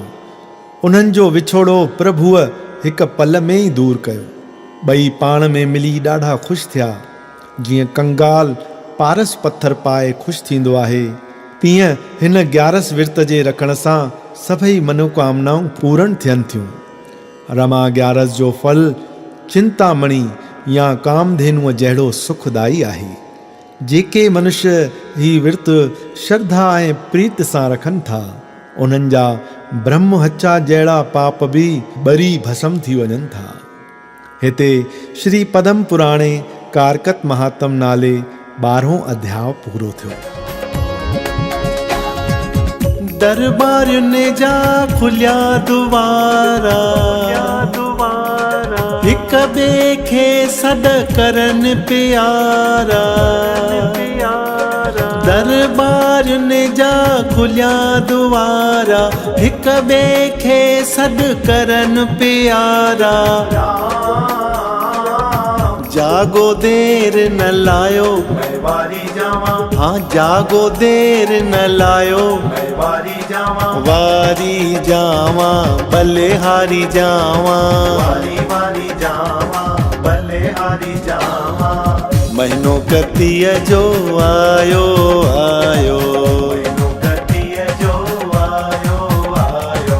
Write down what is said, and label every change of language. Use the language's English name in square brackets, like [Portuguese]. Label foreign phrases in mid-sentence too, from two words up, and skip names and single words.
[Sindhi] उन्हनि जो विछोड़ो प्रभुअ हिक पल में ई दूर कयो। ॿई पाण में मिली ॾाढा ख़ुशि थिया। जीअं कंगाल पारस पत्थर पाए ख़ुशि थींदो आहे, तीअं हिन ग्यारस विर्त जे रखण सां सभई मनोकामनाऊं पूर्ण थियनि थियूं। रमा ग्यारस जो फल चिंतामणि या कामधेनुअ जहिड़ो सुखदाई आहे। जेके मनुष्य ही विर्त श्रद्धा ऐं प्रीत सां रखनि था, उन्हनि जा ब्रह्म हचा जहिड़ा पाप बि ॿरी भस्म थी वञनि था। हिते श्री पद्म पुराणे कारकत महात्म नाले 12हों अध्याय पूरो थियो। दरबार ने जा खुलिया दुआरा, हिक ॿिए खे सॾ करन प्यारा। दरबार ने जा खुलिया दुआरा, हिक ॿिए खे सॾ करन प्यारा। [Punjabi] ਜਾਗੋ ਦੇਰ ਨ ਲਾਇਓ, ਮੈਂ ਵਾਰੀ ਜਾਵਾਂ, ਹਾਂ ਜਾਗੋ ਦੇਰ ਨ ਲਾਇਓ। ਮੈਂ ਵਾਰੀ ਜਾਵਾਂ, ਵਾਰੀ ਜਾਵਾਂ ਭਲੇ ਹਾਰੀ ਜਾਵਾਂ। ਵਾਰੀ ਵਾਰੀ ਜਾਵਾਂ, ਭਲੇ ਹਾਰੀ ਜਾਵਾਂ। [Sindhi] महीनो कतीअ जो आयो आयो, महीनो कतीअ जो आयो आयो।